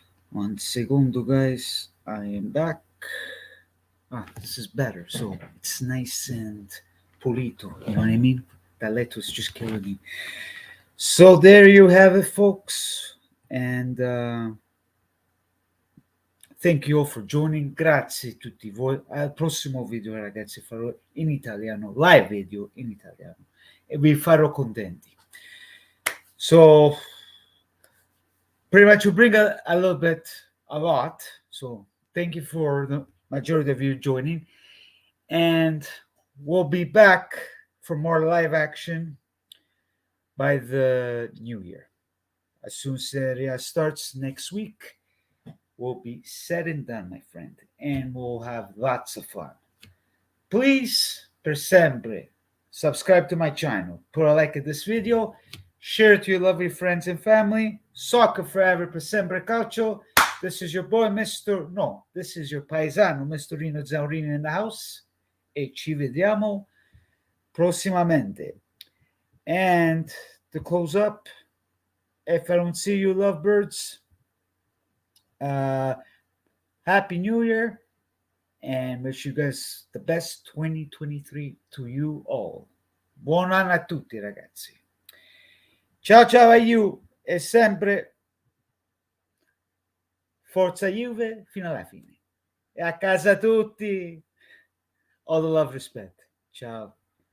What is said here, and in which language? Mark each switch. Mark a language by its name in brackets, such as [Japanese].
[English] One segundo, guys. I am back. This is better. So it's nice and pulito. You know what I mean? That lettuce just killing me. So there you have it, folks. And thank you all for joining. [Italian] Grazie tutti voi. Al prossimo video, ragazzi, farò in italiano, live video in italiano. E vi farò contenti. [English] So pretty much we bring a lot. So thank you for the majority of you joining. And we'll be back for more live action by the new year. As soon as Serie A starts next week, we'll be said and done, my friend. And we'll have lots of fun. Please, [Italian] per sempre, [English] subscribe to my channel. Put a like at this video. Share it to your lovely friends and family. Soccer forever, [Italian] per sempre calcio. [English] This is your boy, Mr. No, this is your paesano, Mr. Rino Zaurini in the house. [Italian] E ci vediamo prossimamente. [English] And to close up, if I don't see you, lovebirds, Happy New Year and wish you guys the best 2023 to you all. [Italian] Buon anno a tutti, ragazzi. Ciao ciao a you e sempre Forza Juve fino alla fine. E a casa tutti. [English] All the love, respect. [Italian] Ciao.